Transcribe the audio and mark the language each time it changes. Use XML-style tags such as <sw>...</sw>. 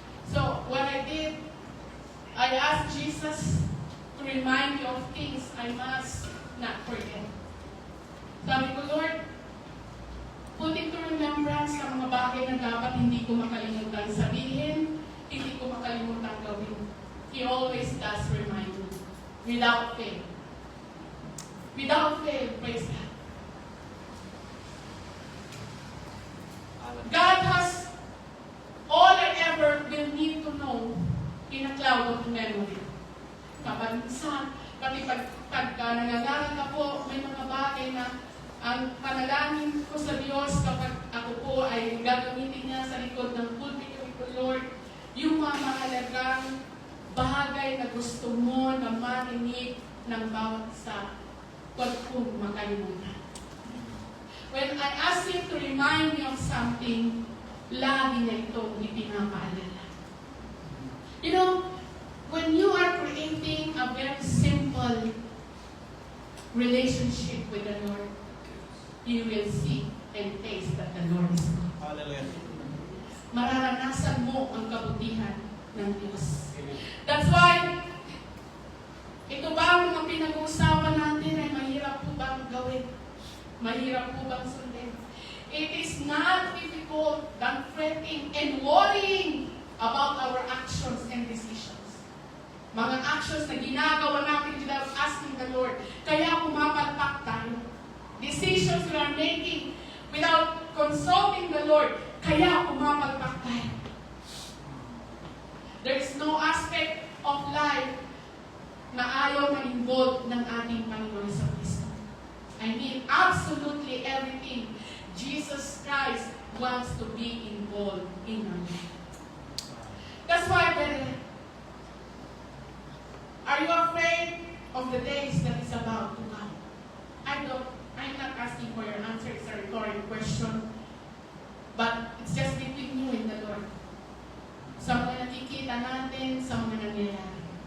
<en>So, what I did, I asked Jesus to remind me of things I must not forget.</en> <tl>Sabi ko, Lord,</tl> <en>put into remembrance</en> <tl>ang mga bagay na dapat hindi ko makalimutan sabihin, hindi ko makalimutan gawin.</tl> <en>He always does remind me. Without fail. Without fail, praise God. Hallelujah. God has all I ever will need to know in a cloud of memory.</en> <tl>Kapag minsan, pati pagka nangalangan ka po, may mga bagay na ang panalangin ko sa Diyos kapag ako po ay gagamitin niya sa likod ng pulpit ko, Lord, yung mga mahalagang bagay na gusto mo na marinig ng bawat isa, huwag kong makalimutan.</tl> <en>when I ask Him to remind me of something,</en> <tl>lagi niya ito ipinapaalala.</tl> <en>You know, when you are creating a very simple relationship with the Lord, you will see and taste that the Lord is good. Hallelujah.</en> <tl>Mararanasan mo ang kabutihan ng Diyos.</tl> <en>That's why,</en> <tl>ito ba ang mga pinag-uusapan natin ay mahirap po bang gawin? Mahirap po bang sundin?</tl> <en>It is not difficult than fretting and worrying about our actions and decisions.</en> <tl>Mga actions na ginagawa natin</tl> <en>without asking the Lord.</en> <tl>Kaya pumapalpak tayo.</tl> <en>Decisions we are making without consulting the Lord.</en> <tl>Kaya pumapalpak tayo.</tl> <en>There is no aspect of life</en> <tl>na ayaw ma-involve ng ating Panginoon sa Kristo.</tl> <en>I mean, absolutely everything. Jesus Christ wants to be involved in our life. That's why, brethren, are you afraid of the days that is about to come? I'm not asking for your answer. It's a rhetorical question. But it's just between you and the Lord.</en> <tl>Sa mga nakikita natin, sa mga nangyayari.</tl>